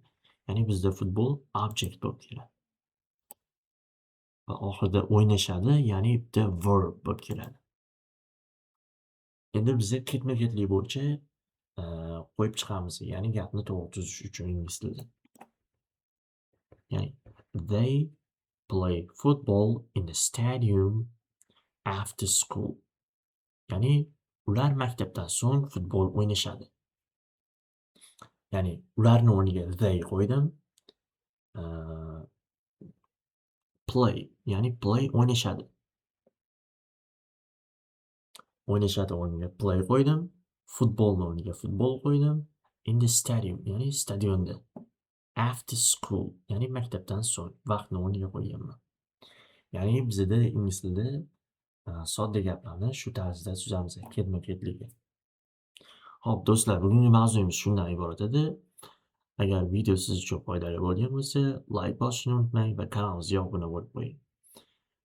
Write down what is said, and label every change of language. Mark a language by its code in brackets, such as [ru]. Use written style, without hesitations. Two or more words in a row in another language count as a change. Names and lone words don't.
[uz] Ya'ni bizda futbol object bo'lib keladi. Va oxirida o'ynashadi, ya'ni bitta verb bo'lib keladi. Endi bizga ketma-ketlik bo'yicha qo'yib chiqamiz, ya'ni gapni to'g'ri tuzish uchun ingliz tilida. [en] Ya'ni they play football in the stadium after school. [uz] Ya'ni ular maktabdan so'ng futbol o'ynashadi. Ya'ni ularni o'rniga they qo'ydim. Play, ya'ni play o'ynashadi. O'ynashadi o'rniga play qo'ydim. Futbolni o'rniga futbol qo'ydim. [en] In the stadium, [uz] ya'ni stadionda. [en] After school, [uz] ya'ni maktabdan so'ng vaqtni o'rniga qo'yganman. Ya'ni bizda ingliz tilida sodda gaplarni shu tarzda tuzamiz, ketma-ketligi. Xo'p do'stlar, bugungi mavzuyimiz shundan iborat edi. Agar video siz uchun foydali bo'lgan bo'lsa, like bosishni unutmang va kanalimizga obuna bo'lib qo'ying.